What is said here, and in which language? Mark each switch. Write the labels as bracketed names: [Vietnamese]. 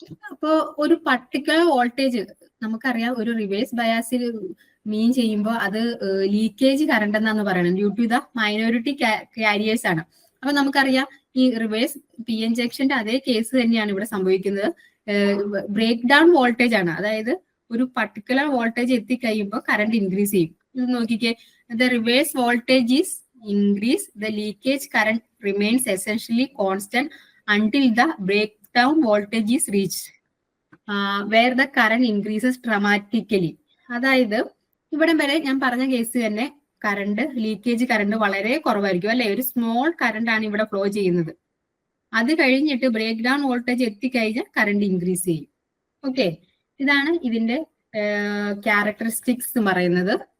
[Malayalam] അപ്പോ ഒരു particular voltage നമുക്കറിയാം, ഒരു റിവേഴ്സ് ബയാസിൽ മീൻ ചെയ്യുമ്പോൾ അത് ലീക്കേജ് കറണ്ട് എന്നാണ് പറയുന്നത്. [English] due to the minority carriers [Malayalam] ആണ്. അപ്പൊ നമുക്കറിയാം ഈ റിവേഴ്സ് PN ജംഗ്ഷന്റെ അതേ കേസ് തന്നെയാണ് ഇവിടെ സംഭവിക്കുന്നത്. ബ്രേക്ക് ഡൗൺ വോൾട്ടേജ് ആണ്. അതായത് ഒരു പർട്ടിക്കുലർ വോൾട്ടേജ് എത്തിക്കഴിയുമ്പോൾ കറണ്ട് ഇൻക്രീസ് ചെയ്യും. ഇത് നോക്കിക്കേ, [English] The reverse voltage is increase, the leakage current remains essentially constant until the breakdown voltage is reached, where the current increases dramatically. [Malayalam] അതായത് ഇവിടെ വരെ ഞാൻ പറഞ്ഞ കേസ് തന്നെ കറണ്ട് ലീക്കേജ് കറണ്ട് വളരെ കുറവായിരിക്കും അല്ലെ? ഒരു സ്മോൾ കറണ്ട് ആണ് ഇവിടെ ഫ്ലോ ചെയ്യുന്നത്. അത് കഴിഞ്ഞിട്ട് ബ്രേക്ക് ഡൗൺ വോൾട്ടേജ് എത്തിക്കഴിഞ്ഞാൽ കറണ്ട് ഇൻക്രീസ് ചെയ്യും. ഓക്കെ, ഇതാണ് ഇതിന്റെ ക്യാരക്ടറിസ്റ്റിക്സ് എന്ന് പറയുന്നത്.